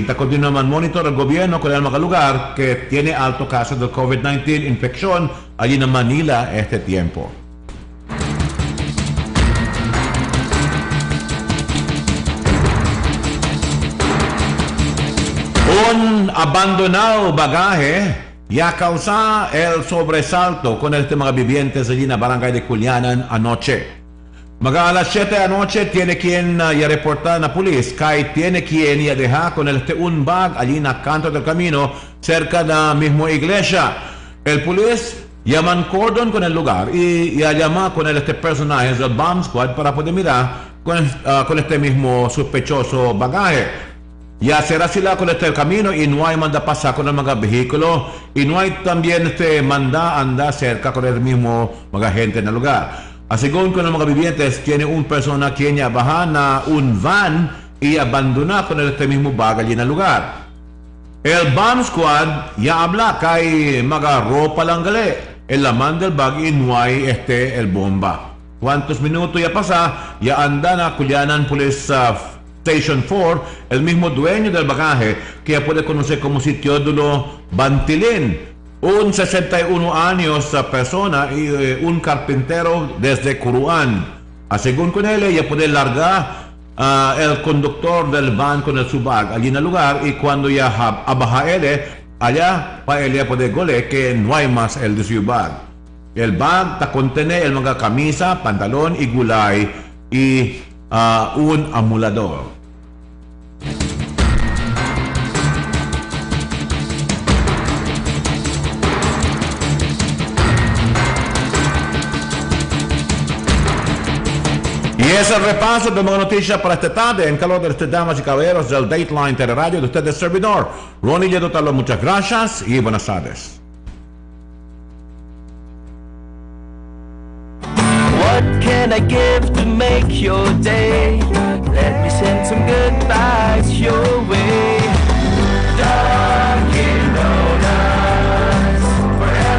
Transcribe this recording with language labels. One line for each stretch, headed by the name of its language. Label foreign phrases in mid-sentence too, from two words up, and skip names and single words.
Chavacano: Está continuando monitor el gobierno con el mga lugar que tiene alto caso del COVID-19 infección allí en Manila este tiempo. Un abandonado bagaje ya causa el sobresalto con este mga vivientes allí en la barangay de Culianan anoche. Mga alas 7 anoche tiene quien ya reportar na pulis kay tiene quien ya deja con un bag allí en el canto del camino cerca de la misma iglesia. El pulis llaman cordon con el lugar y ya llama con este personaje del
English: bomb squad
Chavacano: para poder mirar con este mismo sospechoso bagaje. Ya será sila con este camino y no hay manda pasar con el mga vehículo y no hay también manda andar cerca con el mismo mga gente en el lugar. Así con el mga vivientes tiene un persona quien ya baja na un van y abandona con este mismo bag allí en el lugar. El
English: bomb squad
Chavacano: ya habla kay mga ropa lang gali. El laman del bag y no hay el bomba. ¿Cuántos minutos ya pasa? Ya anda na Culianan Police Station 4, el mismo dueño del bagaje que ya puede conocer como si Teodulo Bantilin, un 61 años persona y un carpintero desde Curuan. Según con él, ya puede largar el conductor del van con el subag allí en el lugar y cuando ya abaja él, allá para él ya puede gole que no hay más el de su bag. El bag ta contiene el mga camisa, pantalón y gulay y un amulador. Y es el repaso de mga noticias para esta tarde en calor de estas damas y caballeros del Dateline Teleradio de ustedes servidor, Ronnie Yedotalo. Muchas gracias y buenas tardes.
English: What can I give to make your day? Let me send some good vibes your way. Dunkin' Donuts, for